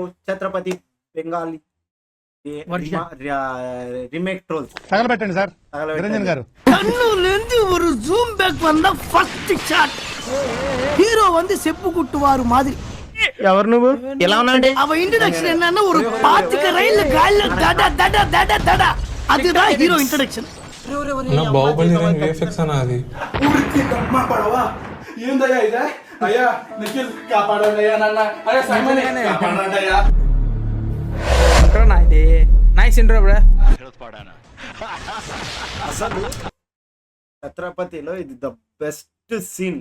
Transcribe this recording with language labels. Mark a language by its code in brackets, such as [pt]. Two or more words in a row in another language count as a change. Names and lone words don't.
[te] ఛత్రపతి [en] Bengali remake trolls [te] తగలబెట్టండి సార్. నిరంజన్ గారు [ta] கண்ணுலேந்து ஒரு [en] zoom back [ta] வந்த [en] first shot. [ta] ஹீரோ வந்து செப்பு குட்டுவாரு மாதிரி. [te] ఎవరు నువ్వు ఎలా ఉన్నాండి? [ta] அவ இன்ட்ரோடக்ஷன் என்னன்னா ஒரு பாத்துக்க ரயில்ல கால்ல தட தட தட தட அதுதான் ஹீரோ இன்ட்ரோடக்షన్. [te] నా బాహుబలి విఎఫ్ఎక్స్ అన్న అది. మా పడవా ఏందయ్యా ఇదే? అయ్యా నిఖిల్ కాపాడండి అయ్యా, నన్న అయ్యా సైమన్ కాపాడండి అయ్యా. నా ఇది [en] nice intro bro. [te] అసలు ఛత్రపతిలో ఇది [en] the best scene.